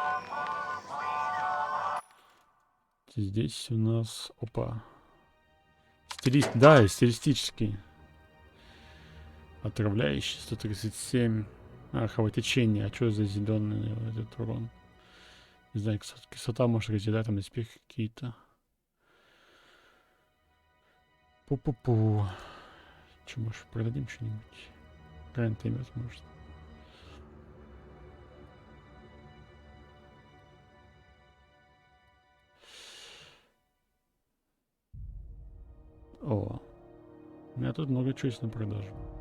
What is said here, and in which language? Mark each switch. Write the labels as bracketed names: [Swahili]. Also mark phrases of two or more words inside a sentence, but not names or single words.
[Russian] Здесь у нас... Опа. Да, стилистический. Отравляющий 137. Кровотечение. А что за зеленый этот урон? Не знаю, кислота может разъедать, там доспехи какие-то. Пу-пу-пу. Че, может, продадим что-нибудь? Грант имет, может. О. У меня тут много чего есть на продажу.